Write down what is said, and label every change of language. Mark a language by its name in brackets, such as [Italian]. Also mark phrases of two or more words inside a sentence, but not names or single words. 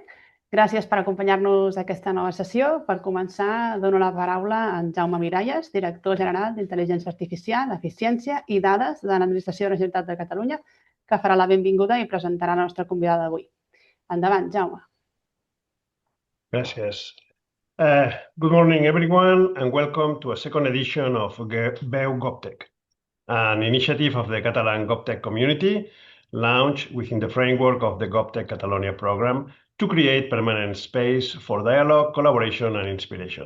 [Catalan] Gràcies per acompanyar-nos a aquesta nova sessió. Per començar, dono la paraula a en Jaume Miralles, director general d'Intel·ligència Artificial, Eficiència i Dades de l'Administració de la Generalitat de Catalunya, que farà la benvinguda i presentarà la nostra convidada d'avui. Endavant, Jaume. Gràcies. [English] Good morning, everyone, and welcome to a second edition of Veu GovTech, an initiative of the Catalan GovTech community launched within the framework of the GovTech Catalunya program to create permanent space for dialogue, collaboration, and inspiration.